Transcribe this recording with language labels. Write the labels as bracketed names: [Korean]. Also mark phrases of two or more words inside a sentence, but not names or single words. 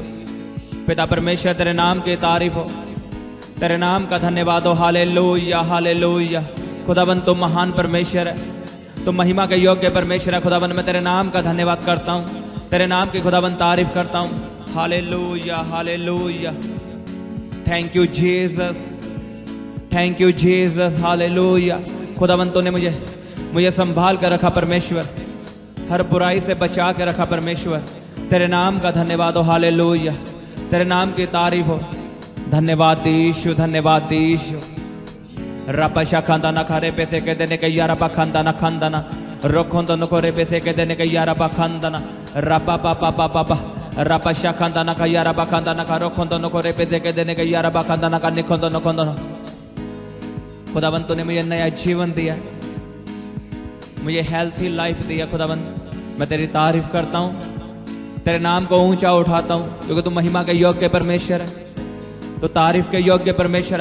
[Hindi] पिता परमेश्वर तेरे नाम की तारीफ हो, तेरे नाम का धन्यवाद हो। हालेलुया हालेलुया। खुदाबंद तुम महान परमेश्वर है, तुम महिमा के योग्य परमेश्वर है। खुदाबंद मैं तेरे नाम का धन्यवाद करता हूँ, तेरे नाम की खुदाबंद तारीफ करता हूँ। हालेलुया हालेलुया। [English] Thank you Jesus, thank you Jesus. [Hindi] हालेलुया। खुदाबंद तूने मुझे संभाल कर रखा परमेश्वर, हर बुराई से बचा के रखा परमेश्वर। तेरे नाम का धन्यवाद हो। हालेलुया। तेरे नाम की तारीफ हो। धन्यवाद यीशु, धन्यवाद यीशु। रपशा खंदाना खरे पैसे के देने के यारा पा खंदाना खंदाना रोखोंदन को रे पैसे के देने के यारा पा खंदाना रपा पा पा पा पा पा रपशा खंदाना का यारा पा खंदाना का रोखोंदन को रे पैसे के देने के यारा पा खंदाना का निखोंदन खोंदन। खुदाबंद तूने मुझे नया जीवन दिया, मुझे [English] healthy life [Hindi] दिया। खुदाबंद मैं तेरी तारीफ करता हूँ, तेरे नाम को ऊंचा उठाता हूँ, क्योंकि तू महिमा के योग्य परमेश्वर है, तो तारीफ के योग्य परमेश्वर है।